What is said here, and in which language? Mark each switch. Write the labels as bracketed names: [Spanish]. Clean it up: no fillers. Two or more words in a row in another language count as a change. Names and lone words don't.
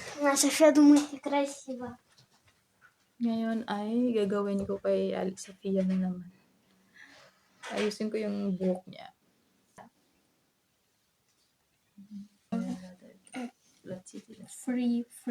[Russian] София думает, некрасиво. [Filipino] Ngayon ay gagawin ko kay Sophia na naman. Ayusin ko yung buhok niya. [English] Let's see this. Free.